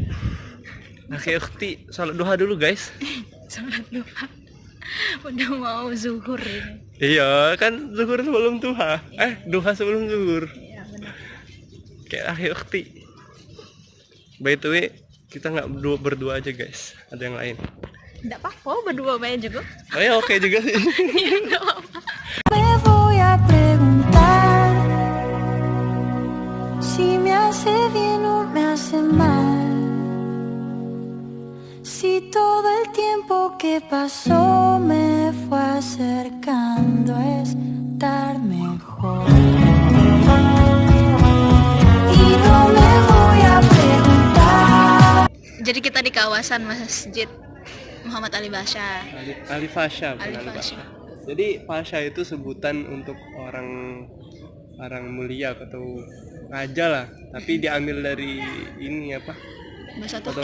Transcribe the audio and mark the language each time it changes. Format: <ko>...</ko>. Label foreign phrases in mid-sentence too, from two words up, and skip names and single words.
<ar>أخي أختي,</ar> <id>salat duha dulu guys. Salat duha. Udah mau zuhur ini. Iya, kan zuhur sebelum duha. Duha sebelum zuhur. Iya, benar. Kayak</id> <ar>أخي أختي.</ar> <en>By the way,</en> <id>kita nggak berdua aja guys, ada yang lain. Nggak apa-apa, berdua banyak juga. Oh ya, oke juga sih. Nggak apa-apa.</id> <es>Me voy a preguntar si me hace bien o me hace mal. Si todo el tiempo que pasó me fue acercando a estar mejor. Y no me voy a preguntar.</es> <id>Jadi kita di kawasan Masjid Muhammad Ali Pasha. Ali Pasha, bukan Ali Ali Pasha. Pasha. Jadi Pasha itu sebutan untuk orang mulia atau raja lah, tapi diambil dari ini apa? Bahasa Turki.</id>